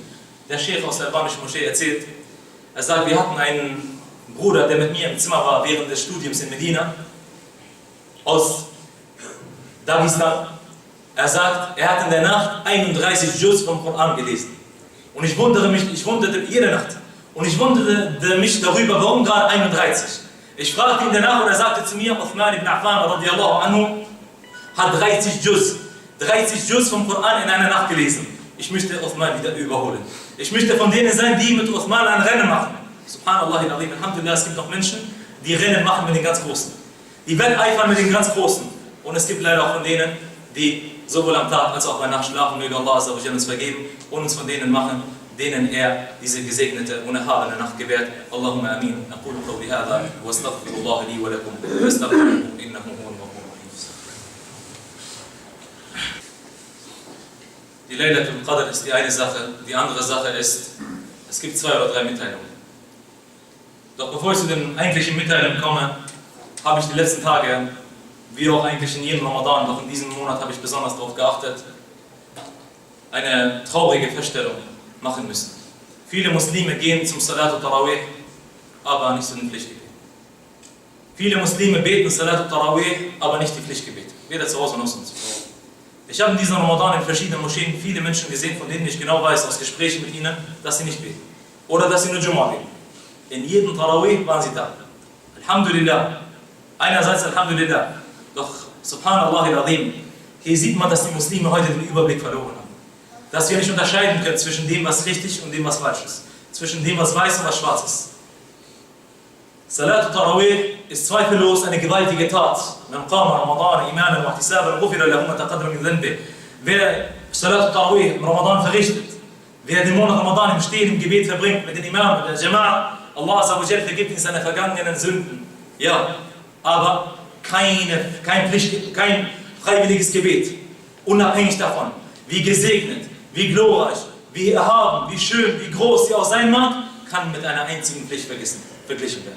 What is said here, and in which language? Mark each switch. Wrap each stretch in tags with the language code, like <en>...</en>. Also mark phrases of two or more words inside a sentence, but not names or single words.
<de>Der Sheikh aus der albanischen Moschee erzählt, er sagt, wir hatten einen Bruder, der mit mir im Zimmer war während des Studiums in Medina, aus Dagestan. Er sagt, er hat in der Nacht 31 Juz vom Koran gelesen. Und ich wunderte jede Nacht. Und ich wunderte mich darüber, warum gerade 31. Ich fragte ihn danach und er sagte zu mir, Uthman ibn Affan</de> <ar>رضي الله عنه</ar> <de>hat 30 Juz vom Koran in einer Nacht gelesen. Ich möchte Uthman wieder überholen. Ich möchte von denen sein, die mit Uthman ein Rennen machen.</de> <ar>سبحان الله، الحمد لله,</ar> <de>es gibt noch Menschen, die Rennen machen mit den ganz Großen. Die wetteifern mit den ganz Großen. Und es gibt leider auch von denen, die sowohl am Tag als auch bei Nacht schlafen. Möge Allah uns vergeben und uns von denen machen, denen er diese gesegnete und erhabene Nacht gewährt.</de> <ar>اللهم آمين. أقول قولي هذا وأستغفر الله لي ولكم. وأستغفره إنه هو الغفور الرحيم.</ar> <de>Die Laylatul Qadr ist die eine Sache. Die andere Sache ist, es gibt 2 oder 3 Mitteilungen. Doch bevor ich zu den eigentlichen Mitteilungen komme, habe ich die letzten Tage, wie auch eigentlich in jedem Ramadan, doch in diesem Monat habe ich besonders darauf geachtet, eine traurige Feststellung machen müssen. Viele Muslime gehen zum</de> <ar>صلاة التراويح,</ar> <de>aber nicht zu den Pflichtgebeten. Viele Muslime beten</de> <ar>صلاة التراويح,</ar> <de>aber nicht die Pflichtgebete. Weder zu Hause noch sonst. Ich habe in diesem Ramadan in verschiedenen Moscheen viele Menschen gesehen, von denen ich genau weiß, aus Gesprächen mit ihnen, dass sie nicht beten. Oder dass sie nur Jumu'ah beten. In jedem Tarawih waren sie da. Alhamdulillah. Einerseits Alhamdulillah. Doch,</de> <ar>سبحان الله العظيم,</ar> <de>hier sieht man, dass die Muslime heute den Überblick verloren haben. Dass wir nicht unterscheiden können zwischen dem, was richtig und dem, was falsch ist. Zwischen dem, was weiß und was schwarz ist.</de> <ar>صلاة التراويح</ar> <de>ist zweifellos eine gewaltige Tat.</de> <ar>من قام رمضان إيمانا واحتسابا غفر له ما تقدم من ذنبه.</ar> <de>Wer</de> <ar>صلاة التراويح</ar> <de>im Ramadan verrichtet, wer den Monat Ramadan im Stehen im Gebet verbringt, mit den Imam, mit der Jama'a, Allah</de> <ar>عز وجل</ar> <de>vergibt ihm seine vergangenen Sünden. Ja, aber kein freiwilliges Gebet. Unabhängig davon, wie gesegnet, wie glorreich, wie erhaben, wie schön, wie groß sie auch sein mag, kann mit einer einzigen Pflicht verglichen werden.</de>